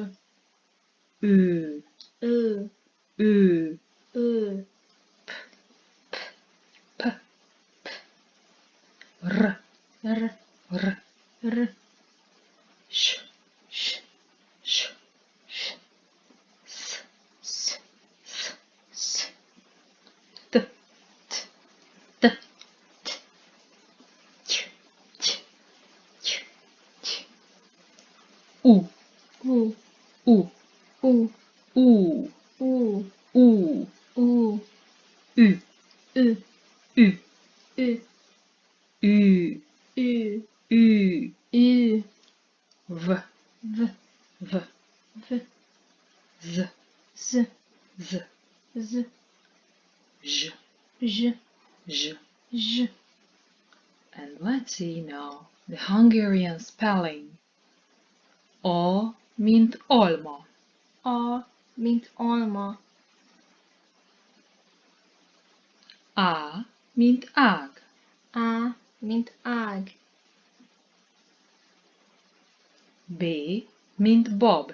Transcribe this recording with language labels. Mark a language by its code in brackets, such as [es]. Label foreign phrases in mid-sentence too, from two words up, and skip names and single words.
[hu] Ü, Ö, Ü, Ö, P, R, R, R, R, Ş, Ş, Ş, Ş, S, S, S, S, T, T, T, Ç, Ç, Ç, Ç, U, U, U, U, U, U, U, U, Ü, Ü, Ü, Ü, Ü, Ü, Ü, Ü, V, V, V, V, Z, Z, Z, Z, J, J, J. J. [en] And let's see now the Hungarian spelling. [hu] O mint alma. A, mint alma. A mint ág. A, mint ág. B, mint Bob.